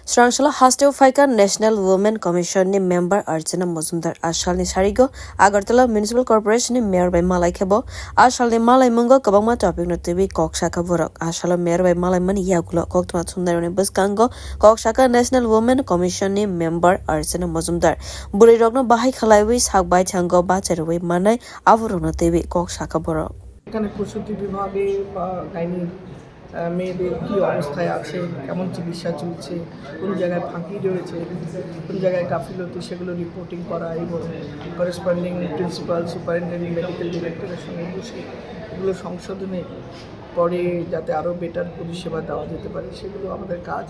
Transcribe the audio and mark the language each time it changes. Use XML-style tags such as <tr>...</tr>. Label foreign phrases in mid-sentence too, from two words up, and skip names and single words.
<trp>Srangshala Hostel Faika National Women Commission ni member Archana Majumdar Ashal ni Sarigo Agartala Municipal Corporation ni mayor by malaikha Ashal ni malai mungo kabangma topic no tibi kokshaka borok Ashal mayor by malai mani yagulo koktma sundar ni buskango kokshaka National Women Commission ni member Archana Majumdar Buri rogno bahai khalaiwi sakbai chango bacherwi manai avurok no tibi kokshaka borok</trp> <bn>এখানে প্রসূতি বিভাগে বা গাইনি মেয়েদের কী অবস্থায় আছে, কেমন চিকিৎসা চলছে, কোন জায়গায় ফাঁকি রয়েছে, কোন জায়গায় গাফিলতি, সেগুলো রিপোর্টিং করা এবং</bn> <en>corresponding principal superintendent medical director's</en> <bn>সঙ্গে বসে এগুলো সংশোধনে পরে যাতে আরও বেটার পরিষেবা দেওয়া যেতে পারে সেগুলো আমাদের কাজ।</bn>